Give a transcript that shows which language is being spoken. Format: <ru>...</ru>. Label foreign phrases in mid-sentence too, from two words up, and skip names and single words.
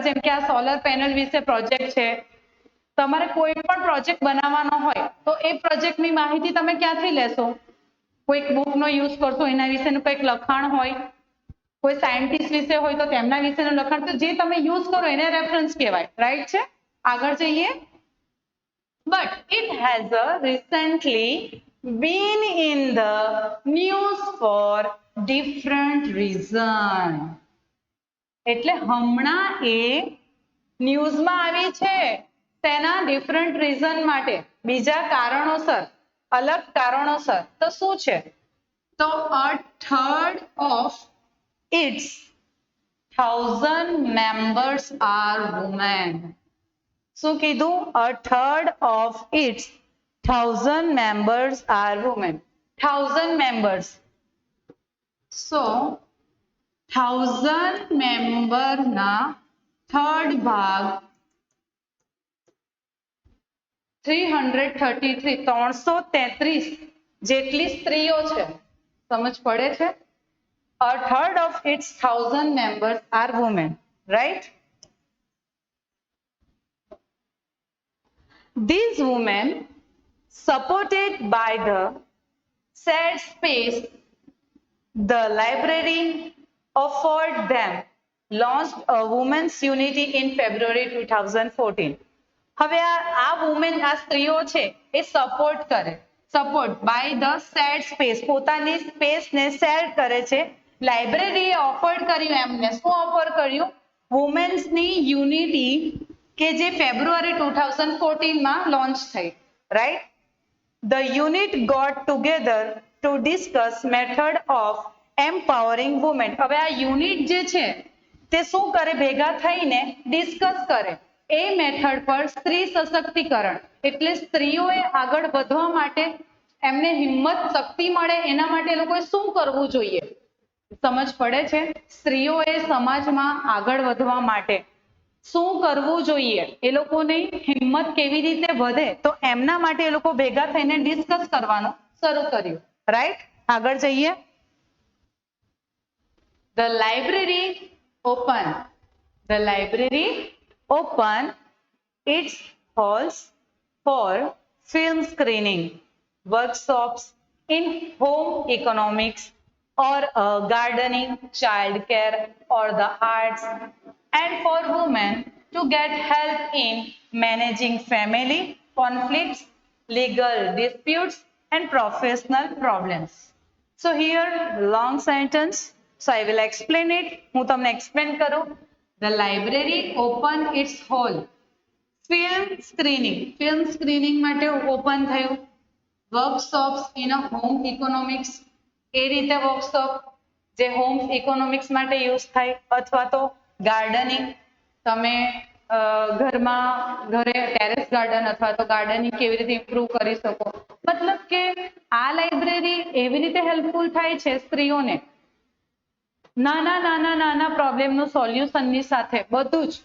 <gu>જેમ કે આ સોલર પેનલ વિશે પ્રોજેક્ટ છે, તમારે કોઈ પણ પ્રોજેક્ટ બનાવવાનો હોય તો એ પ્રોજેક્ટની માહિતી તમે ક્યાંથી લેશો? કોઈક બુકનો યુઝ કરશો, એના વિશેનું કંઈક લખાણ હોય, કોઈ સાયન્ટિસ્ટ વિશે હોય તો તેમના વિશેનું લખાણ, તો જે તમે યુઝ કરો એને રેફરન્સ કહેવાય, રાઈટ છે? આગળ જઈએ.</gu> <en>But it has recently been in the news for different reason.</en> <gu>એટલે હમણાં એ ન્યૂઝમાં આવી છે તેના ડિફરન્ટ રીઝન માટે, બીજા કારણોસર, અલગ કારણોસર. તો શું છે?</gu> <en>તો a third of its 1000 members are women.</en> <gu>શું કીધું?</gu> <en>A third of its 1000 members are women. 1000 members. So 1000 member</en> <gu>ના થર્ડ ભાગ 333 જેટલી સ્ત્રીઓ છે. સમજ પડે છે?</gu> <en>A third of its 1000 members are women, right? These women, supported by the said space, the library offered them, launched a women's unity in February 2014.</en> <gu>હવે આ વુમેન, આ સ્ત્રીઓ છે એ સપોર્ટ કરે,</gu> <en>support by the shared space,</en> <gu>પોતાની સ્પેસ ને શેર કરે છે. લાઇબ્રેરીએ ઓફર કર્યું એમને, શું ઓફર કર્યું? વુમેન્સની યુનિટી કે જે ફેબ્રુઆરી 2014 માં લોન્ચ થઈ, રાઈટ?</gu> <en>The unit got together to discuss method of empowering women.</en> <gu>હવે આ યુનિટ જે છે તે શું કરે? ભેગા થઈને ડિસ્કસ કરે એ મેથડ પર સ્ત્રી સશક્તિકરણ, એટલે સ્ત્રીઓએ આગળ વધવા માટે એમને હિંમત શક્તિ મળે એના માટે એ લોકોએ શું કરવું જોઈએ? સમજ પડે છે? સ્ત્રીઓએ સમાજમાં આગળ વધવા માટે શું કરવું જોઈએ, એ લોકોની હિંમત કેવી રીતે વધે, તો એમના માટે એ લોકો ભેગા થઈને ડિસ્કસ કરવાનું શરૂ કર્યું, રાઈટ? આગળ જઈએ.</gu> <en>The library open its halls for film screening, workshops in home economics or gardening, childcare or the arts, and for women to get help in managing family conflicts, legal disputes and professional problems. So here long sentence, so I will explain it.</en> <gu>હું તમને explain કરું.</gu> <en>The library open its hall. film screening</en> <gu>માટે ઓપન થયું.</gu> <en>workshops in a home economics,</en> <gu>એ રીતે વર્કશોપ જે</gu> <en>home economics</en> <gu>માટે યુઝ થાય, અથવા તો ગાર્ડનિંગ, તમે ઘરે</gu> <en>terrace garden</en> <gu>અથવા તો ગાર્ડનિંગ કેવી રીતે ઇમ્પ્રૂવ કરી શકો. મતલબ કે આ લાઇબ્રેરી એવી રીતે હેલ્પફુલ થાય છે સ્ત્રીઓને નાના પ્રોબ્લેમનું સોલ્યુશનની સાથે બધું જ.</gu>